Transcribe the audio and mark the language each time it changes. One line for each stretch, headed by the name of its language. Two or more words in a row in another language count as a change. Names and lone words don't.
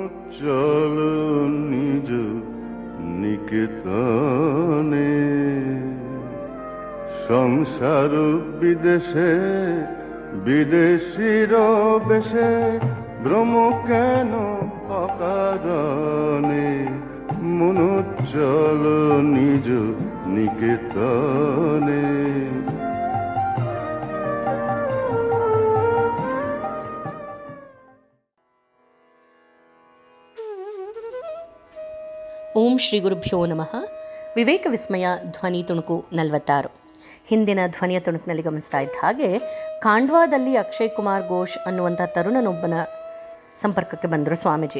Bangla: চলো নিজ নিকেতনে, সংসার বিদেশে বিদেশির বেশে ভ্রম কেন অকারণে, মন চলো নিজ নিকেতনে।
Sanskrit: ಓಂ ಶ್ರೀ ಗುರುಭ್ಯೋ ನಮಃ.
Kannada: ವಿವೇಕ ವಿಸ್ಮಯ ಧ್ವನಿ ತುಣುಕು 46. ಹಿಂದಿನ ಧ್ವನಿಯ ತುಣುಕಿನಲ್ಲಿ ಗಮನಿಸ್ತಾ ಇದ್ದ ಹಾಗೆ, ಖಾಂಡ್ವಾದಲ್ಲಿ ಅಕ್ಷಯ್ ಕುಮಾರ್ ಘೋಷ್ ಅನ್ನುವಂಥ ತರುಣನೊಬ್ಬನ ಸಂಪರ್ಕಕ್ಕೆ ಬಂದರು ಸ್ವಾಮೀಜಿ.